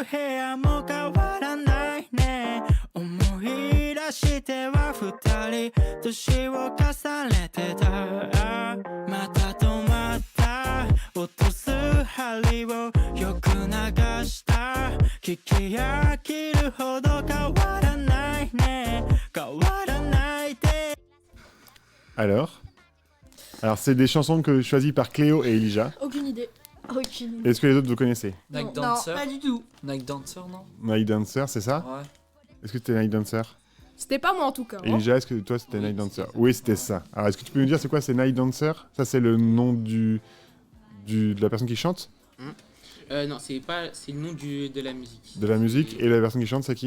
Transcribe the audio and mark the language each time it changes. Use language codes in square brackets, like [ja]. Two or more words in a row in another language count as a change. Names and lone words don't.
[ja] 部屋も変わらないね思い出しては二人年を重ねてたまた止まった落とす針をよく流した聞き飽きるほど変わらないね変わらないで [fr] Alors, c'est des chansons choisies par Cléo et Elijah. Aucune idée. Aucune idée. Est-ce que les autres vous connaissez? Night Non, Dancer. Pas du tout. Night Dancer, non? Night Dancer, c'est ça? Ouais. Est-ce que c'était Night Dancer? C'était pas moi en tout cas. hein. Elijah, est-ce que toi c'était Oui, Night Dancer? c'était ça. Oui, c'était ça. Alors, est-ce que tu peux nous dire c'est quoi, c'est Night Dancer? Ça, c'est le nom de la personne qui chante? Non, c'est le nom de la musique. De la musique. Et la personne qui chante, c'est qui?